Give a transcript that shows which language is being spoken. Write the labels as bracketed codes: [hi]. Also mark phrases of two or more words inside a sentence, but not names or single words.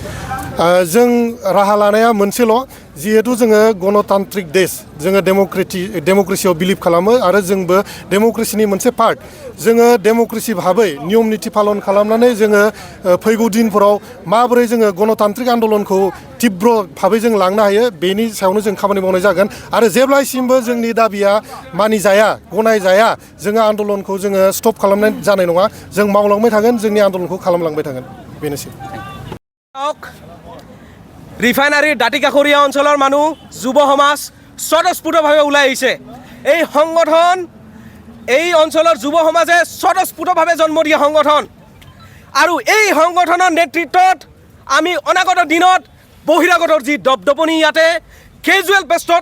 [brx] जों राहा लानाया मोनसेल' जिहेतु जोङो गणतान्त्रिक देश जोङो डेम'क्रेसियाव बिलिभ खालामो आरो जोंबो डेम'क्रेसिनि मोनसे पार्ट जोङो डेम'क्रेसि भाबै नियम निथि पालन खालामनानै जोङो फैगौ दिनफोराव माबोरै जोङो गणतान्त्रिक आन्दलनखौ तीव्र भाबै जों लांनो हायो बेनि सायावनो जों खामानि मावनाय जागोन आरो जेब्लासिमबो जोंनि दाबिया मानिजाया गनायजाया जोङो आन्दलनखौ जोङो स्टप खालामनाय जानाय नङा जों मावलांबाय थागोन जोंनि आन्दलनखौ खालामलांबाय थागोन बेनोसै [as] ৰিফাইনাৰীৰ দাঁতিকাষৰীয়া অঞ্চলৰ মানুহ যুৱ সমাজ স্বতঃস্ফূৰ্তভাৱে ওলাই আহিছে এই সংগঠন এই অঞ্চলৰ যুৱ সমাজে স্বতঃস্ফূৰ্তভাৱে জন্ম দিয়া সংগঠন আৰু এই সংগঠনৰ নেতৃত্বত আমি অনাগত দিনত বহিৰাগতৰ যি দপদপনি ইয়াতে [en] casual post